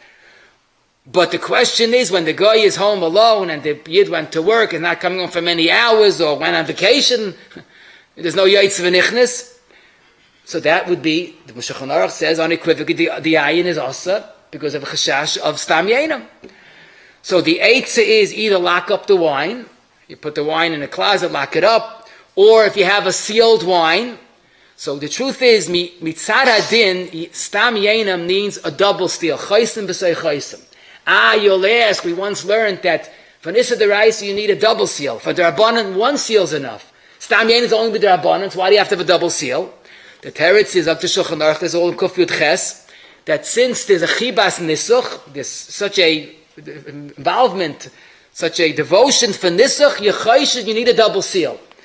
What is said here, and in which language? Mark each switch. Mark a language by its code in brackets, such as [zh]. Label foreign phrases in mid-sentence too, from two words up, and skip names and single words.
[en] But the question is, when the guy is home alone and the yid went to work and not coming home for many hours or went on vacation, there's no [he] יוצא ונכנס, [en] so that would be, the Shulchan Aruch says unequivocally, the ayin is also because of a chashash of [he] סתם יינם. [en] So the eitzah is either lock up the wine, you put the wine in a closet, lock it up, or if you have a sealed wine. So the truth is, [he] מצד הדין, סתם יינם [en] means a double seal, [he] חותם בתוך חותם. [en] You'll ask, we once learned that for [he] איסור דאורייתא [en] you need a double seal. For D'Rabbanan, one seal's enough. [he] סתם יינם [en] is only with D'Rabbanan, so why do you have to have a double seal? The teretz is up to Shulchan Aruch, there's all in [he] קוף יוד חית, [en] that since there's a [he] חיבת ניסוך, [en] there's such a involvement, such a devotion for nisuch, you need a double seal.